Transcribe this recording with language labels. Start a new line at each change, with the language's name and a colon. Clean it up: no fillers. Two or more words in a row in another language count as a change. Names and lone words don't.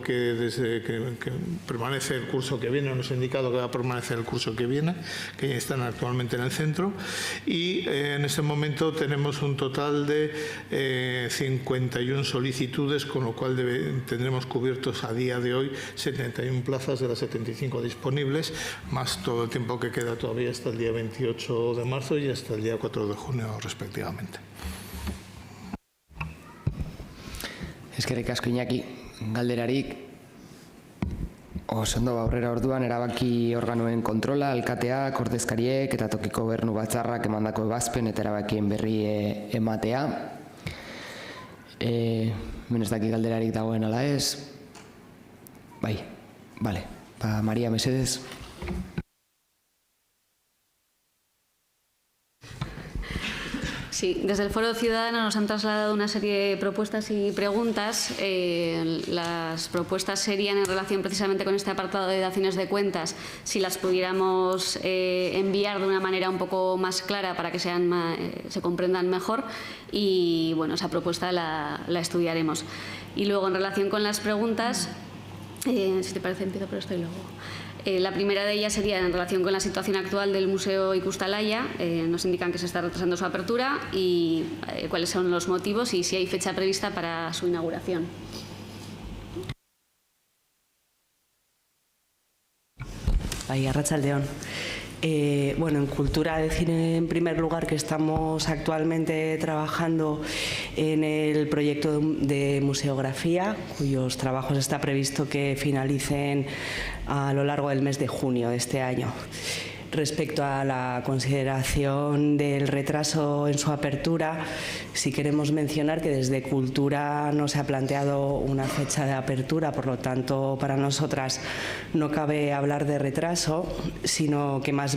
Spanish: que desde que permanece el curso que viene, nos ha indicado que va a permanecer el curso que viene, que ya están actualmente en el centro, y en este momento tenemos un total de 51 solicitudes, con lo cual tendremos cubiertos a día de hoy 71 plazas de las 75 disponibles, más todo el tiempo que queda todavía hasta el día 28 de marzo y hasta el día 4 de junio respectivamente.
Basque: Eskerrik asko Iñaki, galderarik oso ondo aurrera orduan erabaki organoen kontrola, alkateak, ordezkariek eta tokiko gobernu batzarrak emandako ebazpen eta erabakien berri ematea. Hemen ez daki galderarik dagoen ala ez. Bai, vale. María, mesedez.
Spanish: Sí, desde el Foro Ciudadano nos han trasladado una serie de propuestas y preguntas. Las propuestas serían en relación precisamente con este apartado de daciones de cuentas, si las pudiéramos enviar de una manera un poco más clara para que se comprendan mejor, y bueno, esa propuesta la estudiaremos. Y luego, en relación con las preguntas, si te parece empiezo por esto y luego... La primera de ellas sería en relación con la situación actual del Museo Ikustalaya. Nos indican que se está retrasando su apertura y cuáles son los motivos y si hay fecha prevista para su inauguración.
Basque: Bai, arratsaldeon.
Spanish: Bueno, en cultura, decir en primer lugar que estamos actualmente trabajando en el proyecto de museografía, cuyos trabajos está previsto que finalicen a lo largo del mes de junio de este año. Respecto a la consideración del retraso en su apertura, sí queremos mencionar que desde Cultura no se ha planteado una fecha de apertura, por lo tanto, para nosotras no cabe hablar de retraso, sino que más